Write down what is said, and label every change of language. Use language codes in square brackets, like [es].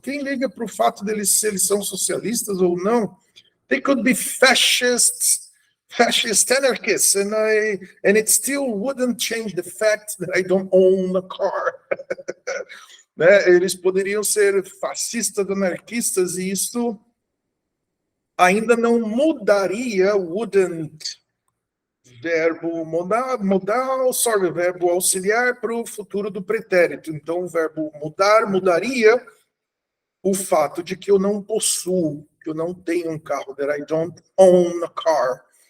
[pt] Quem liga para o fato deles se eles são socialistas ou não? [en] They could be fascist anarchists, and it still wouldn't change the fact that I don't own a car. [pt] Né? Eles poderiam ser fascistas, anarquistas, e isso ainda não mudaria, wouldn't, verbo mudar sorry, verbo auxiliar para o futuro do pretérito. Então, o verbo mudar mudaria o fato de que eu não possuo, que eu não tenho um carro, [en] that I don't own a car.